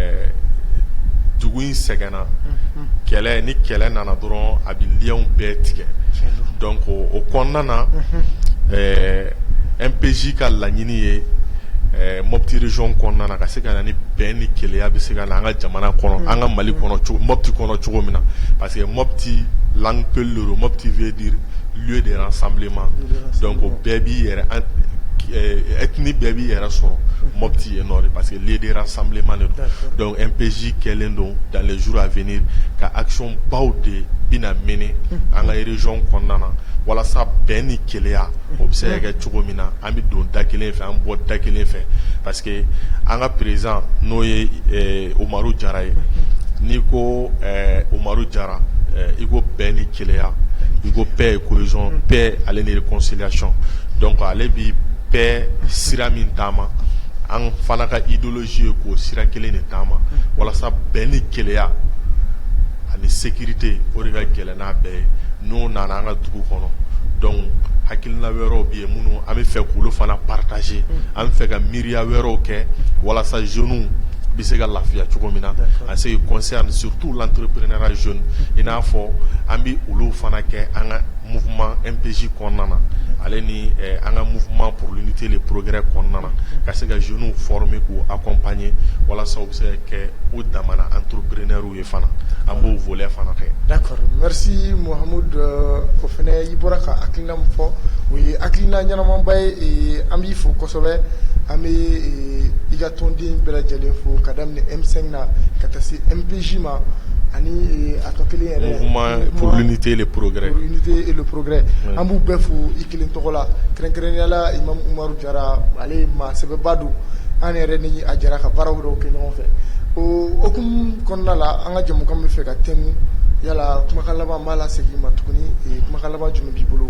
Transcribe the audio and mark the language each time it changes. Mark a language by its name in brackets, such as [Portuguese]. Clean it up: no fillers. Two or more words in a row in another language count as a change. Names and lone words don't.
[Bambara] dugu in sɛgɛnna kɛlɛ ni kɛlɛ nana dɔrɔn a bɛ liens bɛɛ tigɛ donc o kɔnɔna na MPJ ka laɲini ye Mopti région kɔnɔna na ka se ka na ni bɛn ni keleya bɛ se ka na an ka jamana kɔnɔ an ka Mali kɔnɔ Mopti kɔnɔ cogo min na [French] parce que Mopti langue pelero Mopti veut dire lieu de rassemblement [Bambara] donc o bɛɛ b'i yɛrɛ ethnie bɛɛ b'i yɛrɛ sɔrɔ Mopti ye nord [French] parce que lieu de rassemblement de [Bambara] donc MPJ kɛlen don [French] dans les jours à venir [Bambara] ka action baw de bina mener an ka région kɔnɔna na walasa bɛn ni keleya o bɛ se ka kɛ cogo min na an bɛ don da kelen fɛ an bɔ da kelen fɛ [French] parce que [Bambara] an ka président n'o ye Umaru Jara ye n'i ko Umaru Jara i ko bɛn ni keleya i ko [French] paix et cohésion paix [Bambara] ale ni réconciliation donc ale bi paix sira min taama an fana ka idéologie ye k'o sira kelen de taama walasa bɛn ni keleya ani sécurité o de ka gɛlɛn n'a bɛɛ ye n'o nana an ka dugu kɔnɔ donc hakilina wɛrɛw bɛ yen minnu an bɛ fɛ k'olu fana partager an bɛ fɛ ka miiriya wɛrɛw kɛ walasa jeunes bɛ se ka lafiya cogo min na [French] en ce qui concerne surtout l'entrepreneuriat jeune [Bambara] i n'a fɔ an bɛ olu fana kɛ an ka mouvement MPJ kɔnɔna na ale ni an ka [French] mouvement pour l'unité et le progrès [Bambara] kɔnɔna na ka se ka jeunes former k'u accompagner walasa u bɛ se ka kɛ u damana entrepreneurs ye fana an b'o volet fana kɛ. [French] d'accord merci [Bambara] Mohamed o fana i bɔra ka hakilina min fɔ o ye hakilina ɲɛnamanba ye an b'i fo kosɛbɛ an bɛ i ka tɔnden bɛɛ lajɛlen fo ka daminɛ M5 na ka taa se MPJ ma ani a tɔ kelen yɛrɛ [French] mouvement pour l'unité et le progrès [Bambara] an b'u bɛɛ fo i kelen tɔgɔ la kɛrɛnkɛrɛnnenya la Imam Umaru Jara ale maa sɛbɛba don an yɛrɛ ni a jara ka baaraw dɔw kɛ ɲɔgɔn fɛ o hukumu kɔnɔna la an ka jɛmukan bɛ fɛ ka tɛmɛ yala kumakan laban b'a la segin ma tuguni kumakan laban jumɛn b'i bolo.